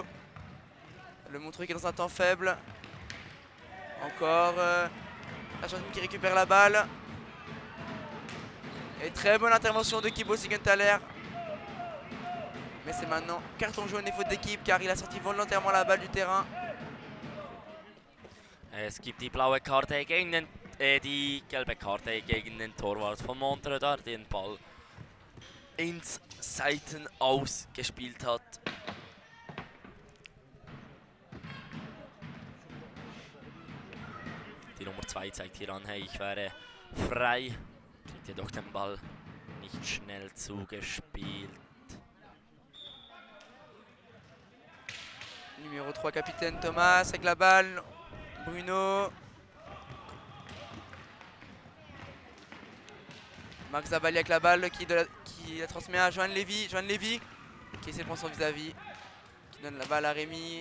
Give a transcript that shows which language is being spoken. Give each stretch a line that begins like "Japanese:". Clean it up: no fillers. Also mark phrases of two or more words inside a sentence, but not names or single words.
French: Le Montreux qui est dans un temps faible. Encore l'Argentine qui récupère la balle. Et très bonne intervention de Kibo Siegenthaler. Mais c'est maintenant carton jaune et faute d'équipe car il a sorti volontairement la balle du terrain.
German: Es gibt die blaue Karte gegen den, die gelbe Karte gegen den Torwart von Montreux, der den Ball ins Seiten ausgespielt hat. Die Nummer 2 zeigt hier an, hey, ich wäre frei. Kriegt jedoch den Ball nicht schnell zugespielt.
French: Numéro 3, capitaine Thomas avec la balle. Bruno. Marc Zabalia avec la balle qui la transmet à Johan Lévy. Johan Lévy qui essaie de prendre son vis-à-vis. Qui donne la balle à Rémi.